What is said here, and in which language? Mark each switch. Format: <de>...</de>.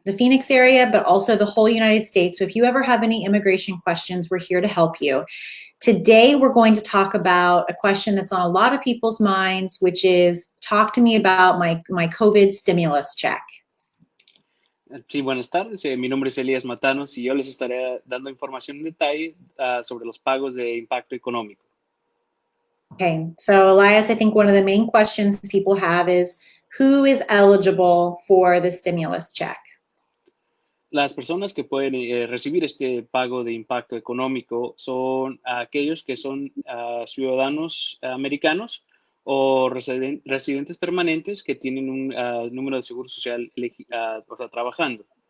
<en>the Phoenix area, but also the whole United States. So if you ever have any immigration questions, we're here to help you. Today, we're going to talk about a question that's on a lot of people's minds, which is, talk to me about my COVID stimulus check.</en> <es>Sí, buenas tardes. Mi nombre es Elías Matanos y yo les estaré dando información en detalle sobre los pagos de impacto económico.</es> <en>Okay, so Elias, I think one of the main questions people have is, who is eligible for the stimulus check?</en> <es>Las personas que pueden recibir este pago de impacto económico son aquellos que son ciudadanos americanos o residentes permanentes que tienen un número de seguro social trabajando.</es>